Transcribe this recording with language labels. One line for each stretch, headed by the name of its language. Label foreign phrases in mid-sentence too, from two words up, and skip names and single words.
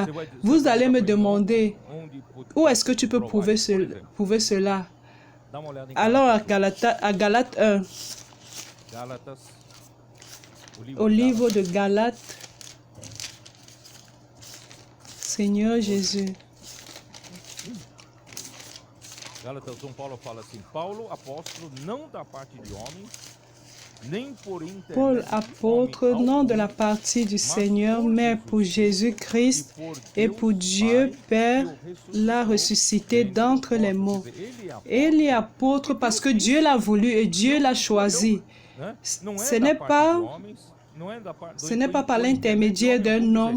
French: Vous allez me demander, où est-ce que tu peux prouver cela? Alors à Galates 1, au livre de Galates, Seigneur Jésus.
Portuguese: Gálatas 1, Paulo fala assim: Paulo, apóstolo, não da parte de homens, nem por intermédio
French: Paul, apôtre, non de la partie du Seigneur, mais pour Jésus-Christ et pour Dieu Père l'a ressuscité d'entre les morts. Et il est apôtre parce que Dieu l'a voulu et Dieu l'a choisi. Ce n'est pas par l'intermédiaire d'un homme.